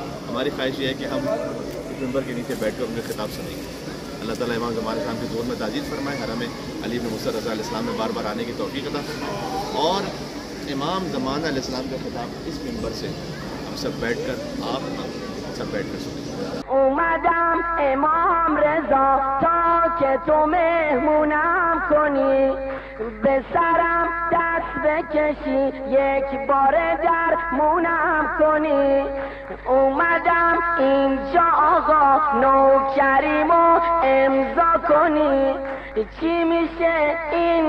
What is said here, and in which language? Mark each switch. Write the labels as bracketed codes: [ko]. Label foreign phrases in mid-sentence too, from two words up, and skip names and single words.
[ur] ہماری خواہش یہ ہے کہ ہم اس ممبر کے نیچے بیٹھ کر ان کے خطاب سنیں گے۔ اللہ تعالیٰ امام زمان [ar] علیہ السلام [ur] کے ظہور میں تاجیل فرمائے، حرم علی بن موسیٰ رضی [ar] علیہ السلام [ur] میں بار بار آنے کی توفیق عطا فرمائے، اور امام زمان [ar] علیہ السلام [ur] کا خطاب اس ممبر سے ہم سب بیٹھ کر، آپ سب بیٹھ کر سنیں گے۔ [fa] اومدم امام رضا تا که تو مهمونم کنی، به سرم دست بکشی یک بار درمونم کنی. اومدم اینجا آقا نوکریمو امضا کنی، چی میشه این